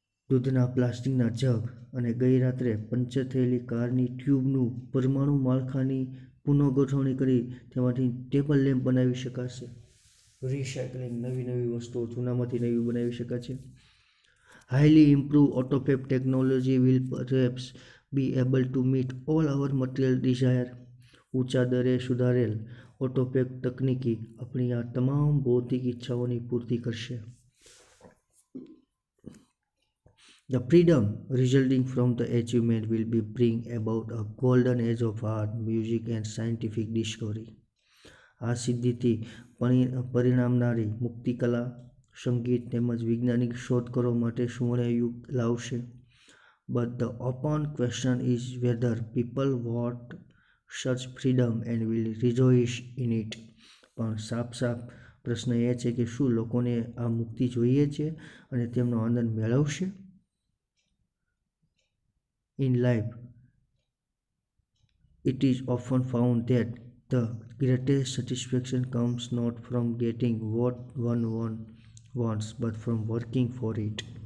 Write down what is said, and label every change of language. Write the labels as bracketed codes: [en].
[gu] દૂધના પ્લાસ્ટિકના જગ અને ગઈ રાત્રે પંચર થયેલી કારની ટ્યુબનું પરમાણુ માળખાની પુનઃગોઠવણી કરી તેમાંથી ટેબલ લેમ્પ બનાવી શકાશે. રિસાયકલિંગ, નવી વસ્તુઓ જૂનામાંથી નવી બનાવી શકાશે. [en] Highly improve autofab technology will perhaps be able to meet all our material desire. [gu] ઊંચા દરે સુધારેલ autofab તકનીકી આપણી આ તમામ ભૌતિક ઈચ્છાઓની પૂર્તિ કરશે. [en] The freedom resulting from the achievement will be bring about a golden age of art, music and scientific discovery. [gu] આ સિદ્ધિથી પરિણામનારી મુક્તિકલા, સંગીત તેમજ વૈજ્ઞાનિક શોધખોળો માટે સુવર્ણયુગ લાવશે. [en] But the open question is whether people want such freedom and will rejoice in it. [gu] પણ સાફ પ્રશ્ન એ છે કે શું લોકોને આ મુક્તિ જોઈએ છે અને તેમનો આનંદ મેળવશે? [en] In life, it is often found that the greatest satisfaction comes not from getting what one wants, but from working for it.